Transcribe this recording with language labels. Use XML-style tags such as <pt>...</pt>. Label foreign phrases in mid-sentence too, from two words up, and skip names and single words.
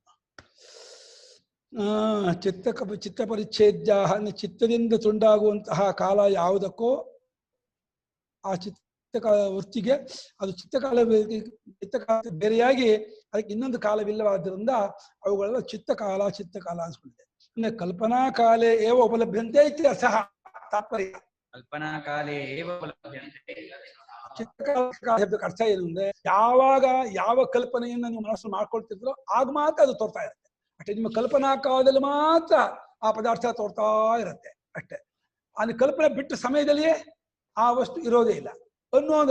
<sa>ಚಿತ್ತ ಪರಿಚ್ಛೇದ್ಯ,</sa> <kn>ಚಿತ್ತದಿಂದ ತುಂಡಾಗುವಂತಹ ಕಾಲ ಯಾವುದಕ್ಕೋ ಆ ಚಿತ್ತಕಾಲ ವೃತ್ತಿಗೆ ಅದು ಚಿತ್ತಕಾಲ ಬೇರೆಯಾಗಿ ಅದಕ್ಕೆ ಇನ್ನೊಂದು ಕಾಲವಿಲ್ಲವಾದ್ದರಿಂದ ಅವುಗಳೆಲ್ಲ ಚಿತ್ತಕಾಲ ಅನ್ಸ್ಕೊಂಡಿದೆ.</kn> <sa>ಅಂದ್ರೆ ಕಲ್ಪನಾ ಕಾಲೇ ಏವ ಉಪಲಭ್ಯಂತೆ ಇತ್ಯರ್ಥ ತಾತ್ಪರ್ಯ. ಕಲ್ಪನಾ ಕಾಲೇ ಏವ ಉಪಲಭ್ಯಂತೆ.</sa> <kn>ಚಿತ್ತಕಾಲ ಶಬ್ದಕ್ಕೆ ಅರ್ಥ ಏನು ಅಂದ್ರೆ ಯಾವಾಗ ಯಾವ ಕಲ್ಪನೆಯನ್ನು ನೀವು ಮನಸ್ಸು ಮಾಡ್ಕೊಳ್ತಿದ್ರೋ ಆಗ ಮಾತ್ರ ಅದು ತೋರ್ತಾ ಇರುತ್ತೆ ಅಷ್ಟೇ. ನಿಮ್ಮ ಕಲ್ಪನಾ ಕಾಲದಲ್ಲಿ ಮಾತ್ರ ಆ ಪದಾರ್ಥ ತೋರ್ತಾ ಇರುತ್ತೆ ಅಷ್ಟೇ. ಅಲ್ಲಿ ಕಲ್ಪನೆ ಬಿಟ್ಟ ಸಮಯದಲ್ಲಿಯೇ ಆ ವಸ್ತು ಇರೋದೇ ಇಲ್ಲ ಅನ್ನೋದು.</kn>